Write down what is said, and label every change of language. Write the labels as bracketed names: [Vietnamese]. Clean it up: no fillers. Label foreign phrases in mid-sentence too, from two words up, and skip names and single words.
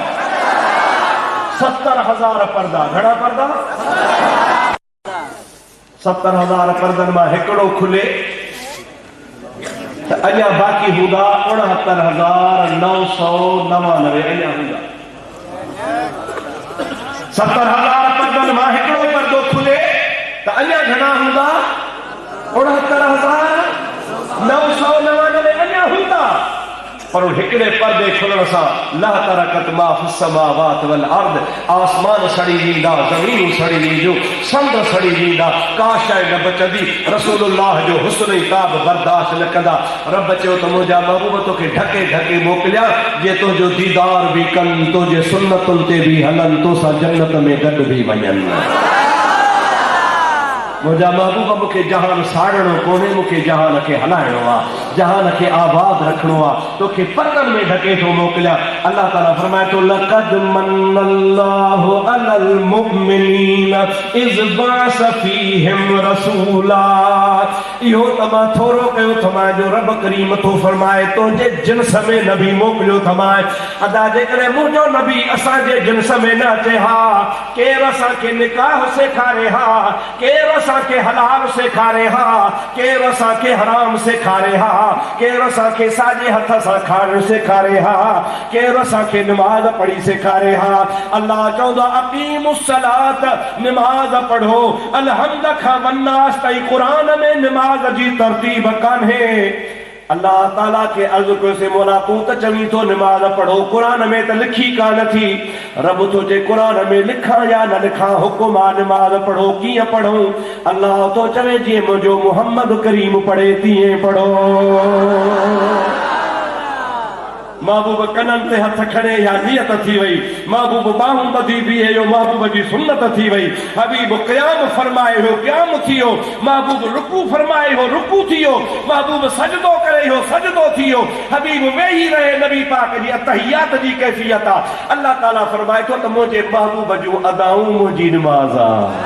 [Sindhi] 70,000 पर्दा घणा पर्दा 70,000 पर्दन मां हिकिड़ो खुले अञा बाक़ी हूंदा 69,999 अञा हूंदा 70,000 पर्दन मां हिकिड़ो पर्दो खुले त अञा घणा हूंदा 69,999 अञा हूंदा पर हिकिड़े पर्दे खुलण सां [Arabic] لاحترقت ما في السماوات والأرض [Sindhi] आसमान सड़ी वेंदा ज़मीन सड़ी वेंदियूं समुंड सड़ी वेंदा का शइ न बचंदी रसूलुल्लाह जो हुस्न ई ताब बर्दाश्त न कंदा रब चयो त मुंहिंजा महबूब तोखे ढके ढके मोकिलिया जे तुंहिंजो दीदार बि कनि तुंहिंजे सुन्नतुनि ते बि हलनि तोसां जन्नत में गॾु बि वञनि मुझा महबूब मूंखे जहान साड़णो कोन्हे मूंखे जहान खे हलाइणो आहे जहान खे आबाद रखणो आहे तोखे पर्दन में ढके थो मोकिलिया अल्लाह ताला फरमाए थो [Arabic] لقد من الله على المؤمنين إذ بعث فيهم رسولا [Sindhi] इहो त मां थोरो कयो थमाए जो रब करीम थो फरमाए तुंहिंजे जिन्स में नबी मोकिलियो थमाए अदा जेकॾहिं मुंहिंजो नबी असांजे जिन्स में न अचे हा केरु असांखे निकाह सेखारे हा केरु असांखे हलाल सेखारे हा केरु असांखे हराम सेखारे हा केरु असांखे साॼे हथ सां खाइण सेखारे हा केरु असांखे निमाज़ पढ़ी सेखारे हा अल्लाह चवंदो अक़ीमुस्सलात निमाज़ पढ़ो अलहम्द खां वन्नास ताईं क़ुरान में निमाज़ जी तरतीब कान्हे अल्लाह ताला के अर्ज़ कयो से मौला तू त चवी थो निमाज़ पढ़ो क़ुरान में त लिखी कान थी रब तो जे क़ुरान में लिखा या न लिखा हुकुम आहे निमाज़ पढ़ो कीअं पढ़ूं अल्लाह तो चवे जीअं मुंहिंजो मुहम्मद करीम पढ़े तीअं पढ़ो महबूब कननि ते हथ खणे या नियत थी वई महबूब बाहूं ॿधी बीहे यो महबूब जी सुन्नत थी वई हबीब क़याम फरमाए हो क़याम थियो महबूब रुकू फरमाए हो रुकू थियो महबूब सजदो करे हो सजदो थियो हबीब वेही रहे नबी पाक जी अतहियात जी कैफियत आहे अल्लाह ताला फरमाए थो त मुंहिंजे महबूब जूं अदाऊं मुंहिंजी निमाज़ आहे